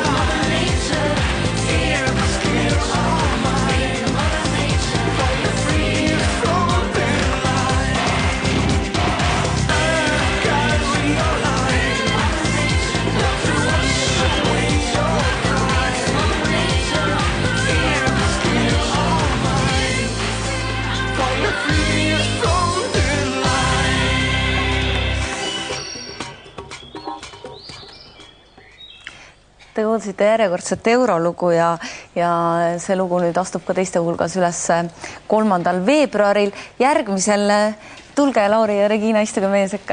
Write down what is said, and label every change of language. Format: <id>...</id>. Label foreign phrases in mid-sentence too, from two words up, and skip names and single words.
<en>Air, please clear our mind, fire free us from the light. Earth, carry your light, water wash away your pride. Air, please clear our mind, fire free us from the</en> <et>Te kuulsite järjekordset eurolugu ja see lugu nüüd astub ka teiste hulgas üles 3. veebruaril. Järgmisel, tulge Lauri ja Regina, istuge meie sekka.</et>